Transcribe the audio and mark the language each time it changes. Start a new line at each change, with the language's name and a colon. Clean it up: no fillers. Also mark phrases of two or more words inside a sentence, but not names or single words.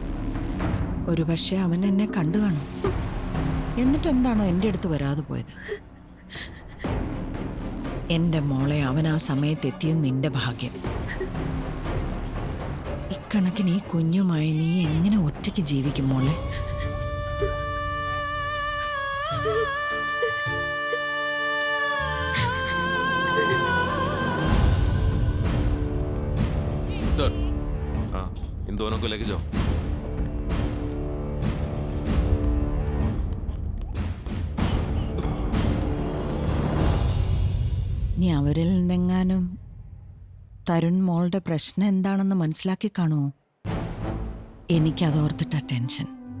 Malayalam: ഒരുപക്ഷെ അവൻ എന്നെ കണ്ടു കാണും. എന്നിട്ട് എന്താണോ എൻ്റെ അടുത്ത് വരാതെ പോയത്? എൻ്റെ മോളെ അവൻ ആ സമയത്ത് എത്തിയത് നിന്റെ ഭാഗ്യം. ഇക്കണക്കിന് ഈ കുഞ്ഞുമായി നീ എങ്ങനെ ഒറ്റയ്ക്ക് ജീവിക്കും മോളെ?
Hindi: सर हाँ इन दोनों को लेके जाओ.
Malayalam: നീ അവരിൽ നിന്നെങ്ങാനും തരുൺ മോളുടെ പ്രശ്നം എന്താണെന്ന് മനസ്സിലാക്കി കാണുമോ? എനിക്കതോർത്തിട്ട ടെൻഷൻ.